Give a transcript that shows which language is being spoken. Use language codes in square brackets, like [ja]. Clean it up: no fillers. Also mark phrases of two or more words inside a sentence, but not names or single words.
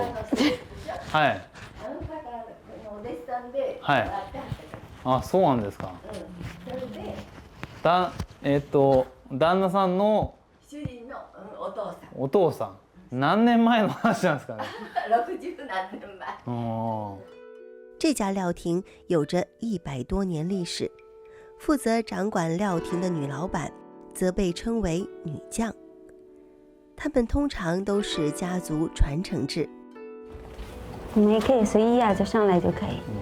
[ja] はい。はい。あ、そうなんですか。旦那さんの主人のお父さん。お父さん。何年前の話なんですかね。 60何年前。 [zh] 这家料亭有着100多年历史，负责掌管料亭的女老板则被称为女将。她们通常都是家族传承制。我们也可以随意就上来就可以。